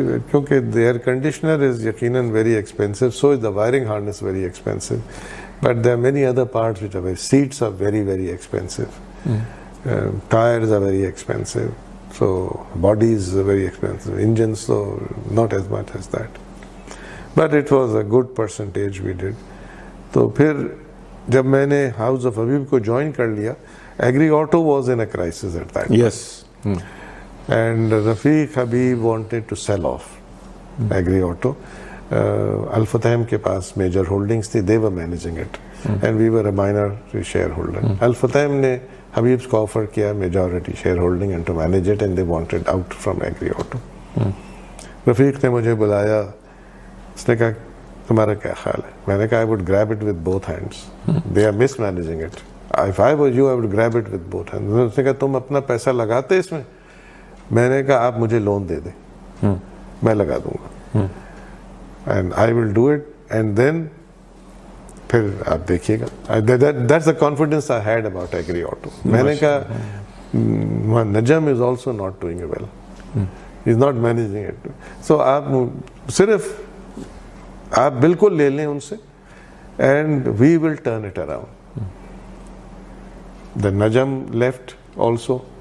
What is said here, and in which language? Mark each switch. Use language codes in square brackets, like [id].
[en] کیونکہ the air conditioner is یقیناً very expensive, so is the wiring harness very expensive. But there are many other parts which are seats are very, very expensive. Tires are very expensive, so bodies are very expensive, engines so not as much as that, but it was a good percentage we did. [ur] تو پھر جب میں نے house of حبیب کو join کر لیا, agri auto [en] Was in a crisis at that. Yes. And Rafiq Habib wanted to sell off Agri Auto. Al-Futtaim [ur] کے پاس major holdings تھی, [en] They were managing it and we were a minor share holder. Al-Futtaim [ur] نے حبیب کو offer کیا [en] Majority share holding and to manage it, and they wanted out from Agri Auto. [ur] رفیق نے مجھے بلایا, اس نے کہا تمہارا کیا خیال ہے؟ میں نے کہا [en] I would grab it with both hands. They are mismanaging it. If I was you, I would grab it with both hands. [ur] اس نے کہا تم اپنا پیسہ لگاتے اس میں؟ میں نے کہا آپ مجھے لون دے دیں, میں لگا دوں گا. [en] And I will do it, and then [ur] پھر آپ دیکھیے گا. [en] That's the confidence I had about Agri Auto. [ur] میں نے کہا نجم [en] is also not doing well. He's not managing it. [ur] So آپ صرف آپ بالکل لے لیں ان سے [en] and we will turn it around. The Najam left also.